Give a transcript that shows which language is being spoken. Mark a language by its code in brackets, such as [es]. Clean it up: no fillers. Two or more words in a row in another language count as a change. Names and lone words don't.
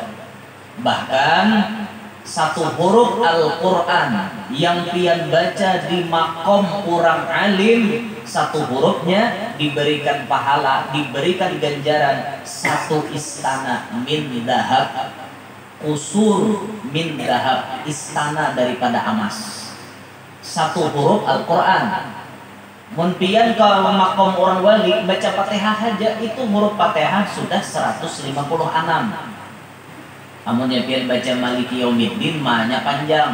[bjn] Bahkan satu huruf Al-Quran yang pian baca di makom orang alim, satu hurufnya diberikan pahala, diberikan ganjaran satu istana [ar] من ذهب, قصور من ذهب, [bjn] istana daripada emas. Satu huruf Al-Quran. Mun pian ke makom orang wali baca Fatihah aja itu huruf Fatihah sudah 156. Amunnya pian baca [ar] مالك يوم الدين [bjn] mahnya panjang.